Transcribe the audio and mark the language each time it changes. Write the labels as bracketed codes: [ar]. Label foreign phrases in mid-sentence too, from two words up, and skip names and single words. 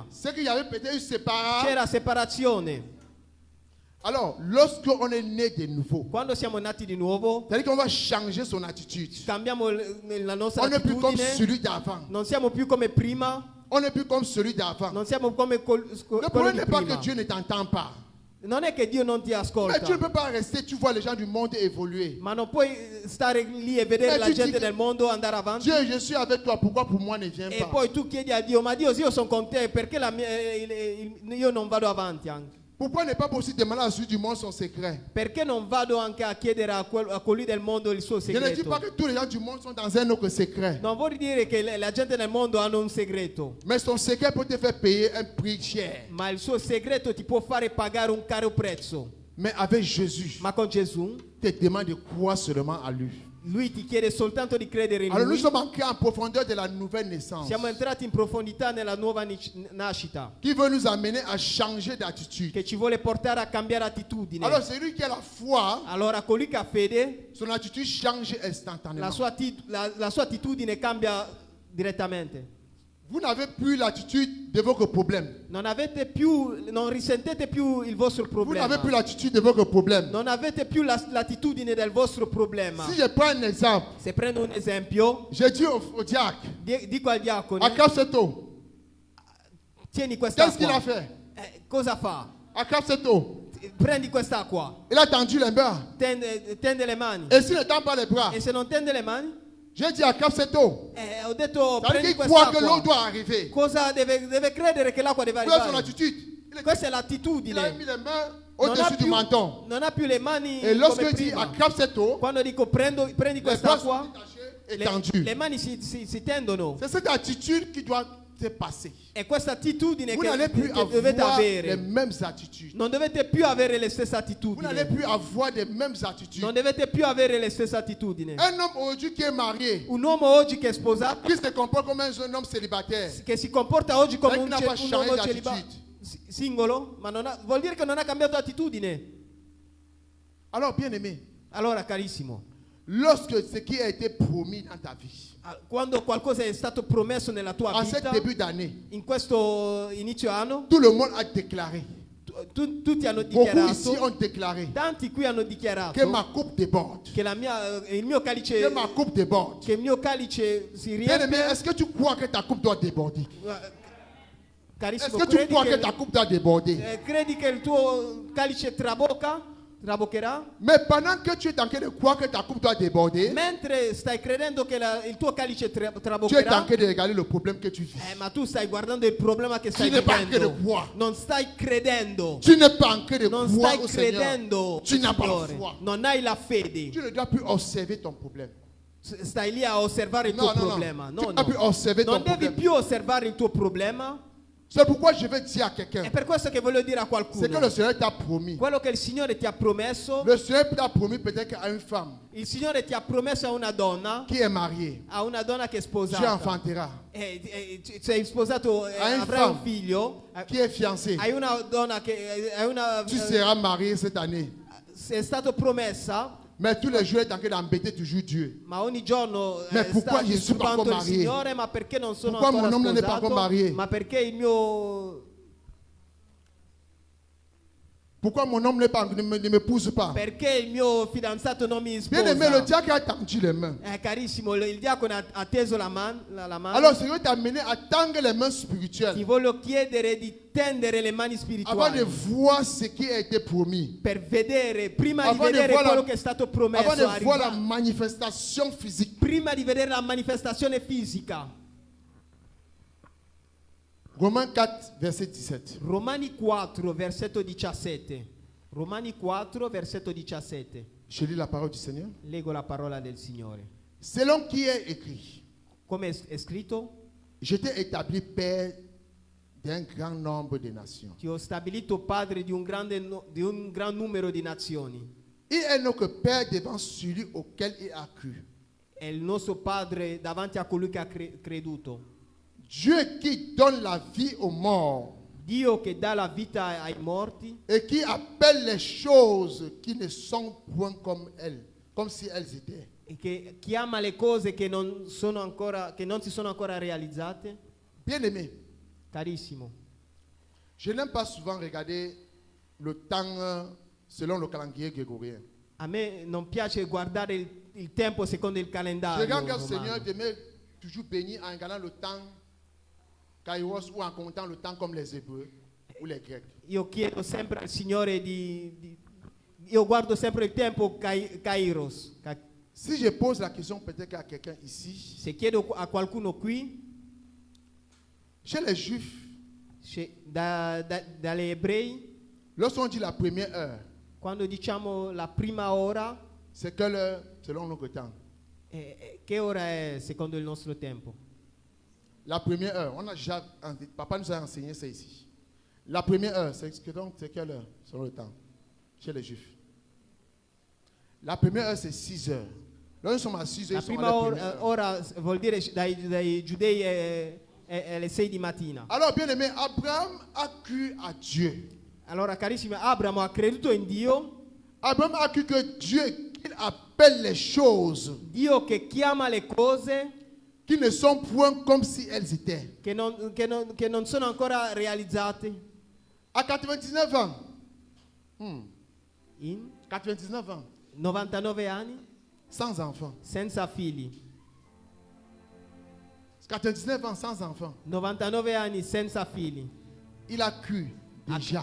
[fr] c'est qu'il y avait peut-être une séparation. [it] C'era separazione. [fr] Alors, lorsqu'on est né de nouveau, [it] Quando siamo nati di nuovo, [fr] c'est-à-dire qu'on va changer son attitude. [it] cambiamo la nostra [fr] On n'est plus comme [it] attitudine. [fr] celui d'avant. [it] Non siamo più come prima. [fr] On n'est plus comme celui d'avant. [it] Non siamo come [fr] Le [it] quello [fr] problème [it] di [fr] n'est pas que [it] prima. [fr] Dieu ne t'entend pas. [it] Non è che Dio non ti [fr] Mais tu ne [it] ascolta, [fr] peux pas rester, tu vois les gens du monde évoluer. [it] ma non puoi stare lì e vedere Ma la tu gente dici- del mondo andare avanti. [fr] Dieu, je suis avec toi, pourquoi pour moi ne viens [it] E [fr] pas? [it] poi tu chiedi a Dio, ma Dio, se io sono con te, perché io non vado avanti anche? [fr] Pourquoi ne pas possible demander à celui du monde son secret? [it] Perché non vado anche a chiedere a colui del mondo il suo [fr] Je ne dis [it] segreto? [fr] pas que tous les gens du monde sont dans un autre secret. [it] Non vuol dire che la gente nel mondo hanno un segreto, [fr] Mais son secret peut te faire payer un prix cher. [it] ma il suo segreto ti può fare pagare un caro prezzo. [fr] Mais avec Jésus, [it] Ma con Gesù, [fr] te demande de croire seulement à lui. [it] lui ti chiede soltanto di credere in [fr] Alors nous [it] lui. [fr] sommes entrés en profondeur de la nouvelle naissance [it] Siamo entrati in profondità nella nuova nascita, [fr] qui veut nous amener à changer d'attitude. [it] che ci vuole portare a cambiare attitudine. [fr] Alors celui qui a la foi, [it] Allora colui che ha fede, [fr] son attitude change instantanément. [it] la sua attitudine cambia direttamente. [fr] Vous n'avez plus l'attitude de votre problème. [it] Non risentete più il vostro [fr] Vous [it] problema. [fr] n'avez plus l'attitude de votre problème. [it] Non avete più l'attitudine del vostro problema. [fr] Si je prends un exemple, [it] Se prendo un esempio, [fr] je dis au diacre, [it] dico al diacone, [fr] attrape cette eau. [it] tieni [fr] Qu'est-ce qu'il a [it] quest'acqua. [fr] fait? [it] Cosa fa? [fr] Attrape cette eau. [it] Prendi quest'acqua, [fr] Il a tendu les bras. [it] tende le mani. [fr] Et s'il ne tend pas les bras, [it] E se non tende le mani? [fr] j'ai dit attrape cette eau. [it] Ho detto [fr] C'est-à-dire [it] prendi [fr] qu'il croit que l'eau [it] quest'acqua. [fr] doit arriver. [it] Cosa deve credere che l'acqua deve [fr] Voilà son [it] arrivare? [fr] attitude. [it] Questa è [fr] Il a [it] l'attitudine. [fr] mis les mains [it] Non [fr] au-dessus du menton. [it] non ha più le mani [fr] Et [it] come [fr] lorsque il dit [it] prima. [fr] attrape cette eau, [it] Quando dico prendi [fr] les bras sont [it] quest'acqua, [fr] détachés et [it] le [fr] tendus. [it] mani si tendono. [fr] C'est cette attitude qui doit est passée. [it] E questa attitudine [fr] Vous [it] che, [fr] n'allez plus [it] che dovete [fr] avoir les [it] avere, [fr] mêmes attitudes. [it] non dovete più avere le stesse [fr] Vous n'allez [it] attitudini. [fr] plus avoir les mêmes attitudes. [it] Non dovete più avere le stesse attitudini. [fr] Un homme aujourd'hui qui est marié, [it] Un uomo oggi che è sposato, [fr] qui se comporte comme un jeune homme célibataire, [it] che si comporta oggi come Sai un, che non ha un uomo [fr] changé [it] singolo, ma vuol dire che non ha cambiato attitudine. [fr] alors bien aimé, [it] Allora, carissimo, [fr] lorsque ce qui a été promis dans ta vie, [it] quando qualcosa è stato promesso nella tua [fr] en ce [it] vita, [fr] début d'année, [it] in questo inizio anno, [fr] tout le monde a déclaré, [it] tutti hanno [fr] beaucoup ici [it] dichiarato, [fr] ont déclaré [it] tanti qui hanno dichiarato [fr] que ma coupe déborde, [it] che il mio calice, [fr] que ma coupe déborde. [it] che il mio calice si [fr] Bien aimé, [it] riempie. [fr] est-ce que tu crois que ta coupe doit déborder? Est-ce [it] Carissimo, [fr] que tu crois que ta coupe doit déborder? [it] credi che il tuo calice traboccherà? [fr] Mais pendant que tu es en train de croire que ta coupe doit déborder, [it] Mentre stai credendo che il tuo calice [fr] tu es en [it] traboccherà, [fr] train de regarder le problème que tu vis. [it] ma tu stai guardando il problema che stai [fr] Tu n'es pas en train de [it] vivendo. [fr] croire. [it] Non stai credendo. [fr] Tu n'es pas en train de [it] Non [fr] croire [it] stai [fr] au Seigneur. [it] credendo. [fr] Tu n'as pas la [it] Signore. [fr] foi. [it] Non hai la fede. [fr] Tu ne dois plus observer ton problème. [it] Stai lì a osservare il No, tuo no, no. problema. [fr] Tu [it] No, [fr] n'as plus [it] no. [fr] osservé ton [it] Non devi [fr] problème. [it] più osservare il tuo problema. [fr] C'est pourquoi je veux dire à quelqu'un, [it] È per questo che voglio dire a [fr] c'est que [it] qualcuno. [fr] le Seigneur t'a promis. [it] Quello che il Signore ti ha promesso, [fr] Le Seigneur t'a promis peut-être à une femme [it] il Signore ti ha promesso a una donna, [fr] qui est mariée, [it] che è [fr] tu [it] sposata. [fr] enfanteras. [it] Sei sposato, Hai un avrai un [fr] femme. [it] figlio. [fr] Qui est fiancée, [it] Hai una donna che [fr] tu seras marié cette année. [it] è stato promessa, [fr] Mais tous les jours, tu es en train d'embêter toujours Dieu. [it] ma ogni giorno [fr] Ma pourquoi [it] sta [fr] je suis pas [it] disturbando [fr] encore [it] il [fr] marié? [it] Signore, ma perché non sono [fr] Pourquoi [it] ancora [fr] mon homme n'est pas [it] sposato? [fr] encore marié? [it] Ma perché il mio [fr] Pourquoi mon homme ne m'épouse pas? [it] perché il mio fidanzato non mi [fr] Bien aimé, le [it] sposa? [fr] diacre a tendu les mains. [it] Carissimo, il diacono ha teso la mano. [fr] Alors, le Seigneur t'a amené à tendre les mains [it] Ti [fr] spirituelles [it] voglio chiedere di tendere le mani [fr] avant [it] spirituali [fr] de voir ce qui a été promis. [it] per vedere, prima di [fr] Avant de [it] vedere [fr] voir la- [it] quello che è stato [fr] Avant [it] promesso, [fr] de voir la [it] arriva- [fr] manifestation physique. [it] prima di vedere la manifestazione fisica. [fr] Romains 4, verset 17. [it] Romani 4, versetto 17. Romani 4, versetto 17. [fr] Je lis la parole du Seigneur. [it] Leggo la parola del Signore. [fr] Selon qui est écrit, [it] Come è scritto? [fr] je t'ai établi père d'un grand nombre de nations. [it] Ti ho stabilito padre di un gran numero di nazioni. [fr] Il est notre père devant celui auquel il a cru. [it] È il nostro padre davanti a colui che ha creduto. [fr] Dieu qui donne la vie aux morts [it] Dio che dà la vita ai morti [fr] et qui appelle les choses qui ne sont point comme elles, comme si elles étaient. [it] e che chiama le cose che non si sono ancora realizzate. [fr] Bien aimé, [it] Carissimo, [fr] je n'aime pas souvent regarder le temps selon le calendrier grégorien. [it] a me non piace guardare il tempo secondo il [fr] Je [it] calendario [fr] regarde que le [it] romano. [fr] Seigneur demeure toujours béni en regardant le temps Kairos ou en comptant le temps comme les Hébreux ou les Grecs. [it] Io chiedo sempre al Signore io guardo sempre il tempo Kairos. [fr] Si je pose la question peut-être à quelqu'un ici, [it] Se chiedo a qualcuno qui, [fr] chez les Juifs, [it] dagli ebrei, [fr] lorsqu'on dit la première heure, [it] quando diciamo la prima ora, [fr] c'est quelle heure selon notre temps? [it] che ora è secondo il nostro tempo? [fr] La première heure, on a déjà, papa nous a enseigné ça ici. La première heure, c'est quelle heure selon le temps chez les Juifs? La première heure, c'est 6 heures. Là, nous sommes à 6 heures. [it] La prima ora vuol dire dai giudei è le 6 di mattina. [fr] Alors, bien aimé, Abraham a cru à Dieu. [it] Allora, carissimi, Abramo ha creduto in Dio, [fr] Abraham a cru que Dieu, qu'il appelle les choses [it] Dio che chiama le cose [fr] qui ne sont point comme si elles étaient. [it] che non sono ancora realizzate. [fr] À 99 ans, [it] In [fr] 99 ans, [it] 99 anni, [fr] sans enfant. [it] senza figli. [fr] 99 ans sans enfant. [it] 99 anni senza figli. [fr] Il a cru déjà